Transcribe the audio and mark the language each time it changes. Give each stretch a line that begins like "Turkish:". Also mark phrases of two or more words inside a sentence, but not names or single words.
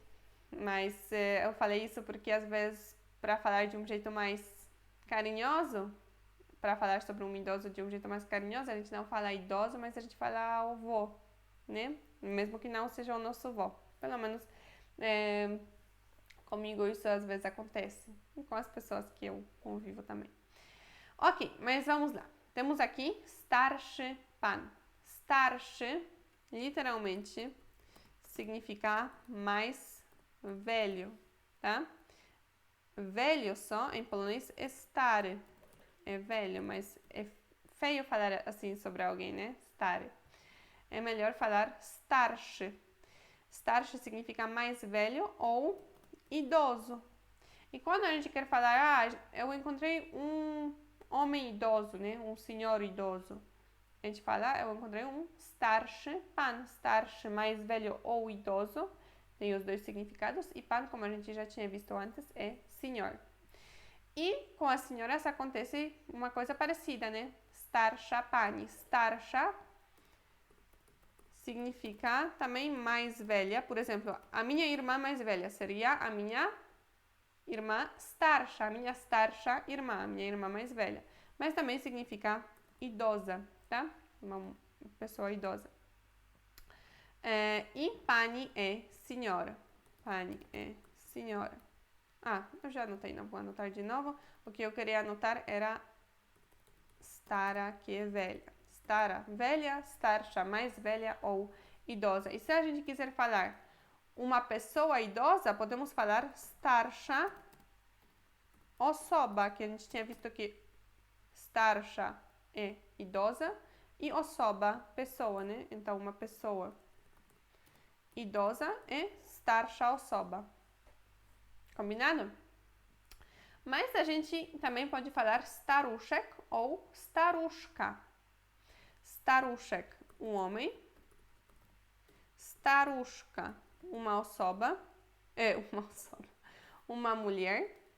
Portuguese: Mas eu falei isso porque às vezes, para falar de um jeito mais carinhoso, para falar sobre um idoso de um jeito mais carinhoso, a gente não fala idoso, mas a gente fala avô, né? Mesmo que não seja o nosso avô. Pelo menos comigo isso às vezes acontece. E com as pessoas que eu convivo também. Ok, mas vamos lá. Temos aqui
Polish: starszy pan.
Portuguese: Starszy, literalmente, significa mais velho, tá? Velho só, em polonês, é stary. É velho, mas é feio falar assim sobre alguém, né? Stary. É melhor falar starszy. Starszy significa mais velho ou idoso. E quando a gente quer falar, eu encontrei um homem idoso, né? Um senhor idoso. A gente fala, eu encontrei um
Polish: starszy pan.
Portuguese: Starszy, mais velho ou idoso. Tem os dois significados. E pan, como a gente já tinha visto antes, é senhor. E com as senhoras acontece uma coisa parecida, né?
Polish: Starsza pani.
Portuguese: Starsza significa também mais velha. Por exemplo, a minha irmã mais velha seria a minha irmã starsza, a minha starsza irmã, a minha irmã mais velha. Mas também significa idosa, tá? Uma pessoa idosa. E pani é senhora. Pani é senhora. Eu já anotei, não vou anotar de novo. O que eu queria anotar era stara, que é velha. Stara, velha, starsza, mais velha ou idosa. E se a gente quiser falar uma pessoa idosa, podemos falar
Polish: starsza osoba,
Portuguese: que a gente tinha visto que starsza é idosa e osoba, pessoa, né? Então, uma pessoa idosa é
Polish: starsza osoba.
Portuguese: Combinado? Mas a gente também pode falar staruszek ou staruszka. Staruszek, um homem. Staruszka, uma osoba. Uma mulher.